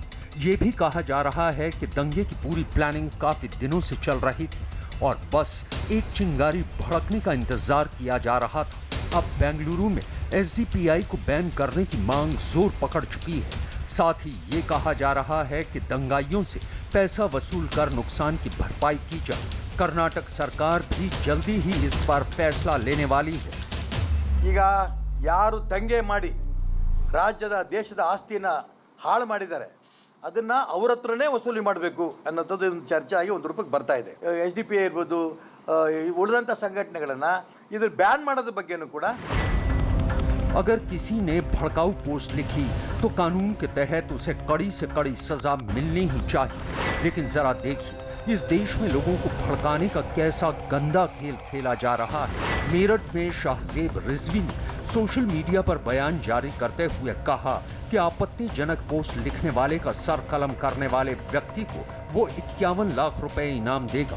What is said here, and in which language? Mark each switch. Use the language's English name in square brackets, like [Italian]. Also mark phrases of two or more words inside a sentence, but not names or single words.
[Hindi] ये भी कहा जा रहा है कि दंगे की पूरी प्लानिंग काफी दिनों से चल रही थी और बस एक चिंगारी भड़कने का इंतजार किया जा रहा था। अब बेंगलुरु में एसडीपीआई को बैन करने की मांग जोर पकड़ चुकी है। साथ ही ये कहा जा रहा है कि दंगाइयों से पैसा वसूल कर नुकसान की भरपाई की जाए। कर्नाटक सरकार भी जल्दी ही इस पर फैसला लेने वाली है। [Kannada] ಈಗ ಯಾರು ದಂಗೆ ಮಾಡಿ ರಾಜ್ಯದ ದೇಶದ ಆಸ್ತಿನ ಹಾಳು ಮಾಡಿದ್ದಾರೆ ಅದನ್ನ ಅವರ ಹತ್ರನೇ ವಸೂಲಿ ಮಾಡಬೇಕು ಅನ್ನೋದು ಒಂದು ಚರ್ಚೆ ಆಗಿ ಒಂದು ರೂಪಕ್ಕೆ ಬರ್ತಾ ಇದೆ। ಎಸ್ಡಿಪಿಐ ಇರ್ಬೋದು, ಉಳಿದಂಥ ಸಂಘಟನೆಗಳನ್ನು ಇದ್ರ ಬ್ಯಾನ್ ಮಾಡೋದ್ರ ಬಗ್ಗೆನೂ ಕೂಡ [Hindi] अगर किसी ने भड़काऊ पोस्ट लिखी तो कानून के तहत उसे कड़ी से कड़ी सजा मिलनी ही चाहिए। लेकिन जरा देखिए, इस देश में लोगों को भड़काने का कैसा गंदा खेल खेला जा रहा है। मेरठ में शाहजेब रिजवी ने [English] social media [Hindi] पर बयान जारी करते हुए कहा कि आपत्तिजनक पोस्ट लिखने वाले का सर कलम करने वाले व्यक्ति को वो 51 लाख रुपए इनाम देगा।